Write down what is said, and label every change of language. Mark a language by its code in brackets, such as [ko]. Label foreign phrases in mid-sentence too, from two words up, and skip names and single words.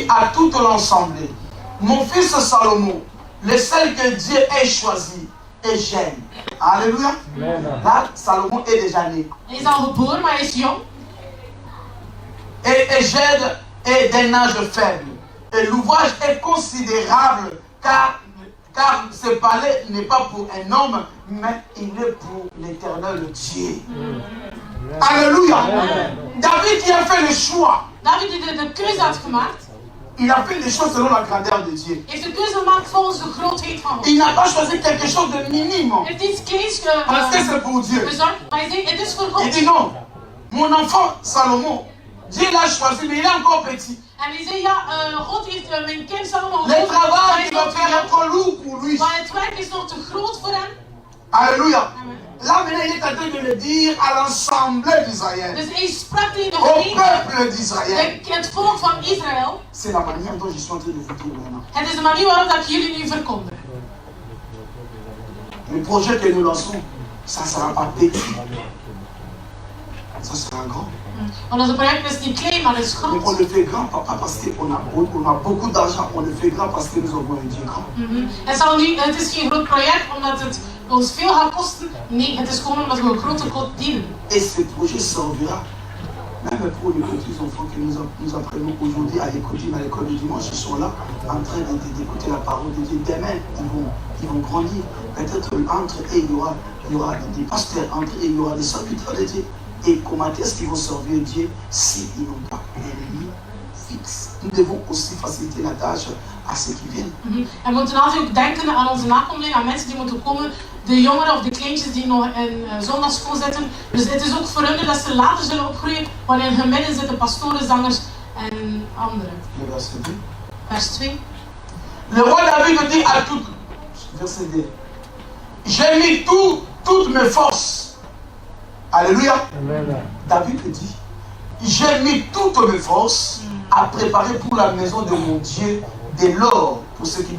[fr] à toute l'assemblée, mon fils Salomon, le seul que Dieu ait choisi, est jeune. Alléluia. Là, Salomon est déjà né. [nl] Hij is al geboren, maar hij is jong. [fr] Et jeune est d'un âge faible. Et l'ouvrage est considérable car ce palais n'est pas pour un homme, mais il est pour l'éternel Dieu. Alléluia. David qui a fait le choix. [nl] David die de keuze had gemaakt, [fr] Il a fait les choses selon la grandeur de Dieu. [nl] heeft de keuze gemaakt volgens de grootheid van God. [fr] Il n'a pas choisi quelque chose de minime. [nl] Hij heeft iets kleins [fr] Parce que c'est pour Dieu. [nl] gezorgd, maar hij zei, het is voor [fr] Il [nl] God. [fr] dit non. Mon enfant Salomon, Dieu l'a choisi, mais il est encore petit. [nl] En hij zei, ja, God heeft mijn kind Salomo [fr] Le [nl] gekozen, maar [fr] travail [nl] hij is [fr] qu'il [nl] nog [fr] va [nl] te [fr] faire est [nl] jong. [fr] trop lourd pour lui. [nl] Maar het werk is nog te groot voor hem. [fr] Alléluia. Amen. Là maintenant, il est en train de le dire à l'ensemble d'Israël. [nl] Dus hij sprak tegen de [fr] Au [nl] gemeente, [fr] peuple d'Israël. [nl] het volk van Israël. [fr] C'est la manière dont je suis en train de vous dire maintenant. [nl] Het is de manier waarop dat ik jullie nu verkondig. [fr] Le projet que nous lançons, ça ne sera pas petit. ça sera grand. [nl] Want onze project is niet klein, maar het is [fr] Mais on [nl] groot. [fr] le fait grand, pas parce qu'on a beaucoup d'argent, on le fait grand parce que nous avons un Dieu grand. [nl] Het is geen groot project omdat het ons veel gaat kosten. Nee, het is gewoon omdat we een grote God dienen. [fr] Et ce projet servira même pour les petits enfants que nous apprenons aujourd'hui à l'école du dimanche. Ils sont là en train d'écouter la parole de Dieu. Demain, ils vont grandir. Peut-être entre eux, il y aura des pasteurs, entre eux, il y aura des serviteurs de Dieu. Et comment est-ce qu'ils vont servir Dieu s'ils n'ont pas un lit fixe? Nous devons aussi faciliter la tâche à ceux qui viennent. [nl] En we moeten altijd ook denken aan onze nakomelingen, aan mensen die moeten komen, de jongeren of de kleintjes die nog in zondagschool zitten. Dus het is ook voor hen dat ze later zullen opgroeien, wanneer in hun midden zitten pastoren, zangers en anderen. [fr] Le verset 2. [nl] Vers 2. [fr] Le roi David dit à tout, verset 2, j'ai mis toutes mes forces. Alléluia. Amen. David dit, j'ai mis toutes mes forces à préparer pour la maison de mon Dieu de l'or pour ce qui